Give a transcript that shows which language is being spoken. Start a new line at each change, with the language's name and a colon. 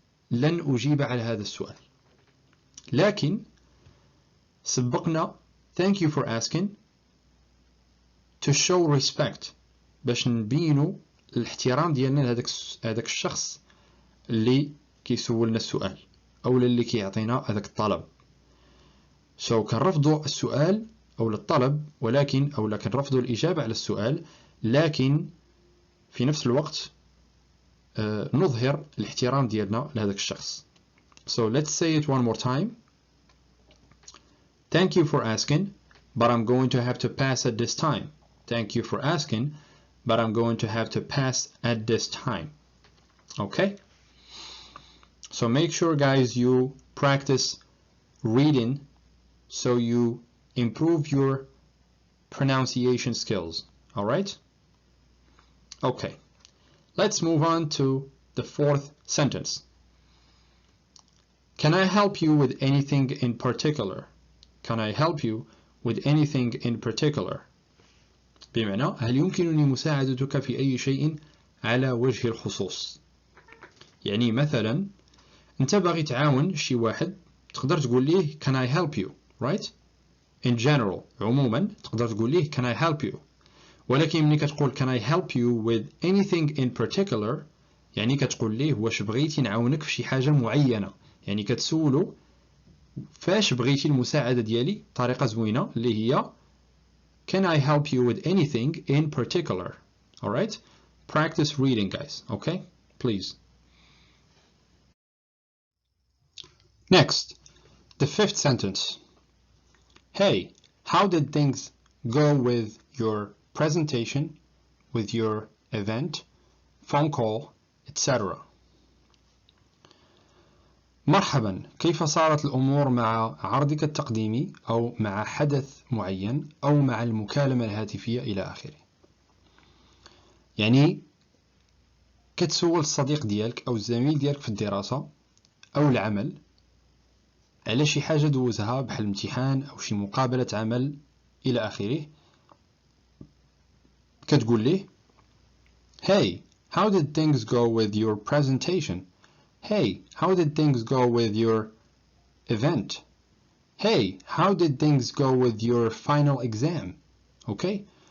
Arabic: لن أجيب على هذا السؤال. لكن سبقنا
English: thank you for asking to show respect
Arabic: باش نبينوا الاحترام ديالنا لهذاك الشخص اللي كيسولنا السؤال او اللي كيعطينا هذاك الطلب. so كنرفضوا السؤال او الطلب ولكن او كنرفضوا الاجابه على السؤال لكن في نفس الوقت نظهر الاحترام ديالنا لهذاك الشخص.
English: so let's say it one more time. Thank you for asking, but I'm going to have to pass at this time. Thank you for asking, but I'm going to have to pass at this time. Okay? So make sure, guys, you practice reading so you improve your pronunciation skills. Alright? Okay. Let's move on to the fourth sentence. Can I help you with anything in particular? Can I help you with anything in particular?
Arabic: بمعنى هل يمكنني مساعدتك في أي شيء على وجه الخصوص؟ يعني مثلا أنت باغي تعاون شي واحد تقدر تقول ليه
English: can I help you, right? In general
Arabic: عموما تقدر تقول ليه
English: can I help you.
Arabic: ولكن ملي كتقول
English: can I help you with anything in particular
Arabic: يعني كتقول ليه واش بغيتي نعاونك في شي حاجة معينة. يعني كتسولو فاش بغيتي المساعدة ديالي بطريقة زوينة اللي هي
English: can I help you with anything in particular. Alright? Practice reading, guys. Okay? Please. Next, the fifth sentence. Hey, how did things go with your presentation, with your event, phone call, etc.?
Arabic: مرحبا، كيف صارت الأمور مع عرضك التقديمي أو مع حدث معين أو مع المكالمة الهاتفية إلى آخره. يعني كتسول الصديق ديالك أو الزميل ديالك في الدراسة أو العمل على شي حاجة دوزها بحال امتحان أو شي مقابلة عمل إلى آخره. كتقول ليه
English: Hey, how did things go with your presentation? Hey, how did things go with your event? Hey, how did things go with your final exam? Okay?